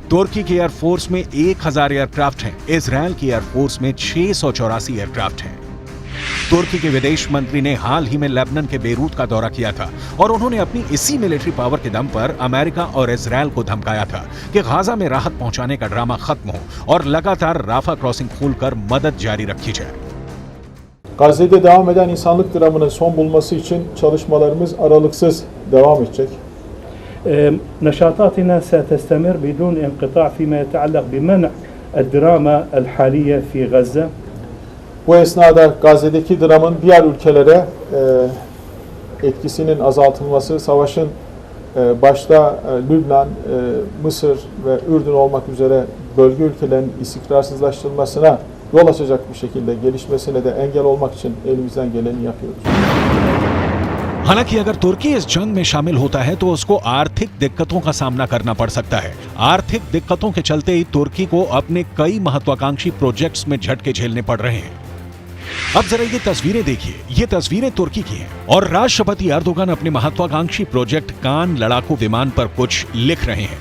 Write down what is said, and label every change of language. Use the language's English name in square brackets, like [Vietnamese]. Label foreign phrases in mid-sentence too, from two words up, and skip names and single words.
[Hindi] तुर्की की एयरफोर्स में 1000 एयरक्राफ्ट हैं, इजरायल की एयरफोर्स में 684 एयरक्राफ्ट हैं। तुर्की के विदेश मंत्री ने हाल ही में लेबनान के बेरूत का दौरा किया था और उन्होंने अपनी इसी मिलिट्री पावर के दम पर अमेरिका और इजरायल को धमकाया था कि गाजा में राहत पहुंचाने का ड्रामा खत्म हो और लगातार राफा क्रॉसिंग खोलकर मदद जारी रखी जाए। [Turkish] Gazze'de devam eden insanlık dramının son bulması için çalışmalarımız aralıksız devam edecek. [Arabic] نشاطاتنا ستستمر بدون انقطاع فيما يتعلق بمنع الدراما الحالية في غزة. [Turkish] Bu esnada Gazze'deki dramın diğer ülkelere etkisinin azaltılması, savaşın başta Lübnan, Mısır ve Ürdün olmak üzere bölge ülkelerin istikrarsızlaştırılmasına yol açacak bir şekilde gelişmesine de engel olmak için elimizden geleni yapıyoruz. [Hindi] हालांकि अगर तुर्की इस जंग में शामिल होता है तो उसको आर्थिक दिक्कतों का सामना करना पड़ सकता है। आर्थिक दिक्कतों के चलते ही तुर्की को अपने कई महत्वाकांक्षी प्रोजेक्ट्स में झटके झेलने पड़ रहे हैं। अब जरा ये तस्वीरें देखिए, ये तस्वीरें तुर्की की हैं और राष्ट्रपति एर्दोगन अपने महत्वाकांक्षी प्रोजेक्ट कान लड़ाकू विमान पर कुछ लिख रहे हैं।